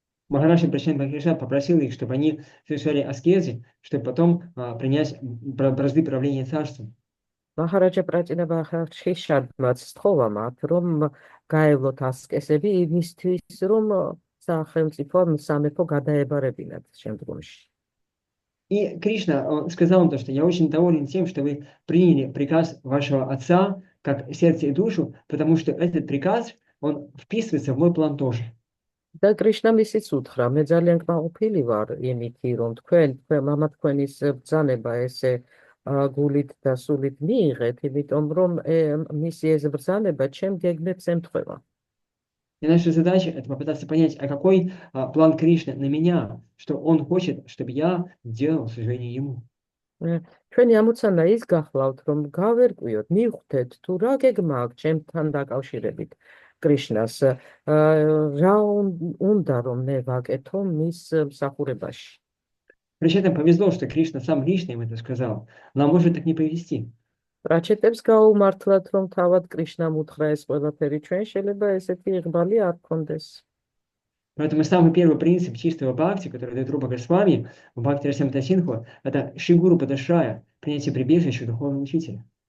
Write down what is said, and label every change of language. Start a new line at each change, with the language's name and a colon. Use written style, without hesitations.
Russian: Махарадж Прачетна Кришна попросил их, чтобы они совершали аскезы, чтобы потом принять бразды правления царством.
Georgian: Махараджа Прачетна Кришнადმაც სთხოვა მათ, რომ გაევლოთ ასკესები იმისთვის, რომ სახელმწიფო სამეფო გადაებარებინათ შემდგომში.
Russian: И Кришна сказал им то, что я очень доволен тем, что вы приняли приказ вашего отца как сердце и душу, потому что этот приказ, он вписывается в мой план тоже.
Georgian: და კრიშნამ ისიც უთხრა, მე ძალიან კმაყოფილი ვარ იმითი, რომ თქვენის ბრძანება ესე გულით და სულით მიიღეთ, იმიტომ რომ მისი ეს ბრძანება ჩემ გეგმებს ემთხვევა.
Russian: И наша задача это попытаться понять, а какой план Кришны на меня, что он хочет, чтобы я делал служение ему.
Georgian: ჩვენი ამოცანა ის გახლავთ, რომ გავერკვიოთ, მივხვდეთ თუ რა გეგმა აქვს ჩემთან დაკავშირებით კრიშნას, რა უნდა რომ მე ვაკეთო მის მსახურებაში.
Russian: Причем повезло, что Кришна сам лично им это сказал. Нам может так не повезти.
Georgian: პრაჩეტებს გაუმართლათ, რომ თავად კრიშნამ უთხრა ეს ყველაფერი, ჩვენ შეიძლება ესეთიიღბალი არ გქონდეს.
Russian: Поэтому самый первый принцип чистого бхакти, который дает Рупа Госвами в Бхакти Расамрита Синху, это Шигуру Падашрая, принятие прибежища духовного учителя.